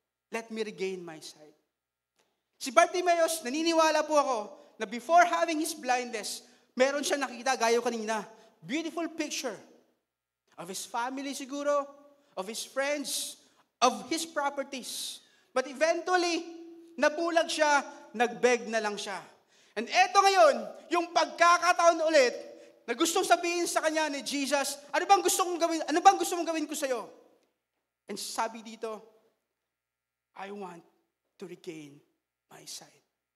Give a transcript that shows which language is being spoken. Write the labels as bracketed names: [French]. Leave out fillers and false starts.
[English] Let me regain my sight. [Filipino] Si Bartimaeus, naniniwala po ako na [English] before having his blindness, [Filipino] meron siya nakita, gaya kanina, [English] beautiful picture of his family [Filipino] siguro, [English] of his friends, of his properties. But eventually, [Filipino] nabulag siya, nagbeg na lang siya. And eto ngayon, yung pagkakataon ulit, na gustong sabihin sa kanya ni Jesus, ano bang gusto mong gawin ko sa'yo? [English] And [Filipino] sabi dito, [English] I want to regain my sight.